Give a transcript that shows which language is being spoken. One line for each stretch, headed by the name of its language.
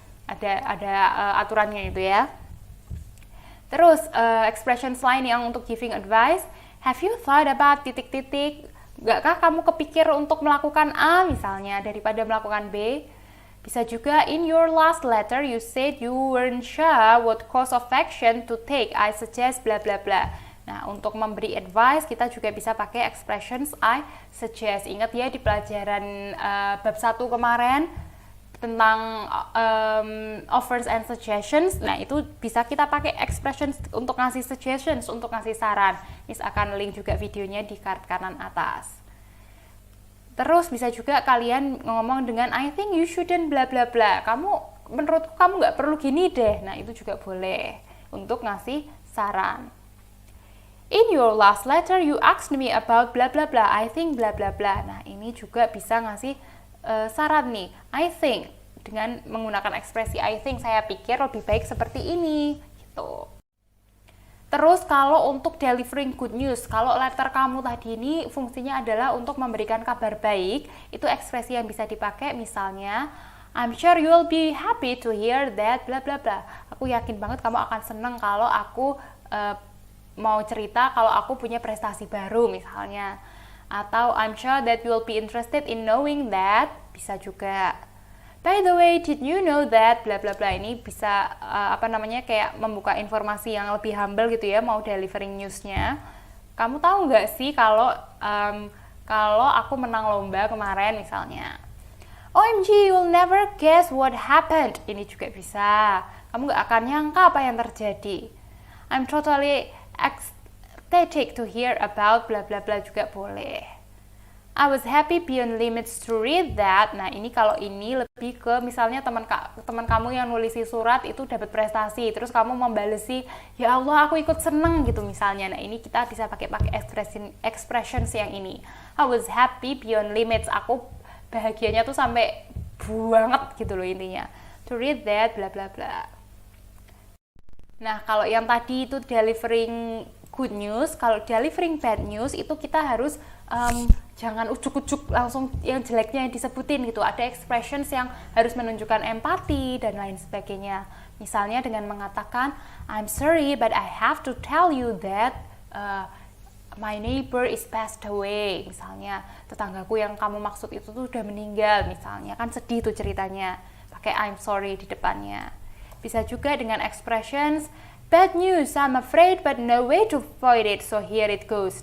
Indonesian: Ada aturannya itu ya. Terus expressions lain yang untuk giving advice,
English: have you thought about
Indonesian: titik-titik? Gakkah kamu kepikir untuk melakukan A misalnya daripada melakukan B?
English: Bisa juga in your last letter you said you weren't sure what course of action to take. I suggest bla bla bla.
Indonesian: Nah, untuk memberi advice kita juga bisa pakai expressions
English: I suggest.
Indonesian: Ingat ya di pelajaran bab 1 kemarin tentang offers and suggestions. Nah, itu bisa kita pakai expressions untuk ngasih suggestions, untuk ngasih saran. Miss akan link juga videonya di card kanan atas. Terus bisa juga kalian ngomong dengan
English: I think you shouldn't bla bla bla.
Indonesian: Menurutku kamu nggak perlu gini deh. Nah, itu juga boleh untuk ngasih saran.
English: In your last letter you asked me about bla bla bla. I think bla bla bla.
Indonesian: Nah, ini juga bisa ngasih saran nih. I think dengan menggunakan ekspresi I think, saya pikir lebih baik seperti ini gitu. Terus kalau untuk delivering good news, kalau letter kamu tadi ini fungsinya adalah untuk memberikan kabar baik, itu ekspresi yang bisa dipakai misalnya
English: I'm sure you'll be happy to hear that bla bla
Indonesian: bla. Aku yakin banget kamu akan seneng kalau aku mau cerita kalau aku punya prestasi baru misalnya. Atau
English: I'm sure that you'll be interested in knowing that,
Indonesian: bisa juga.
English: By the way, did you know that bla bla
Indonesian: bla, ini bisa kayak membuka informasi yang lebih humble gitu ya, mau delivering newsnya. Kamu tahu nggak sih kalau aku menang lomba kemarin misalnya.
English: OMG, you'll never guess what happened.
Indonesian: Ini juga bisa. Kamu nggak akan nyangka apa yang terjadi.
English: I'm totally ecstatic to hear about bla bla bla
Indonesian: juga boleh.
English: I was happy beyond limits to read that.
Indonesian: Nah, ini kalau ini lebih ke misalnya teman kamu yang nulisi surat itu dapat prestasi, terus kamu membalesi, ya Allah aku ikut seneng gitu misalnya. Nah, ini kita bisa pakai expressions yang ini.
English: I was happy beyond limits.
Indonesian: Aku bahagianya tuh sampai banget gitu loh intinya.
English: To read that bla bla bla.
Indonesian: Nah, kalau yang tadi itu delivering good news, kalau delivering bad news itu kita harus jangan ujuk-ujuk langsung yang jeleknya yang disebutin gitu. Ada expressions yang harus menunjukkan empati dan lain sebagainya. Misalnya dengan mengatakan,
English: I'm sorry but I have to tell you that my neighbor is passed away.
Indonesian: Misalnya tetanggaku yang kamu maksud itu tuh udah meninggal misalnya. Kan sedih tuh ceritanya. Pakai I'm sorry di depannya. Bisa juga dengan
English: expressions, bad news, I'm afraid but no way to avoid it, so here it goes.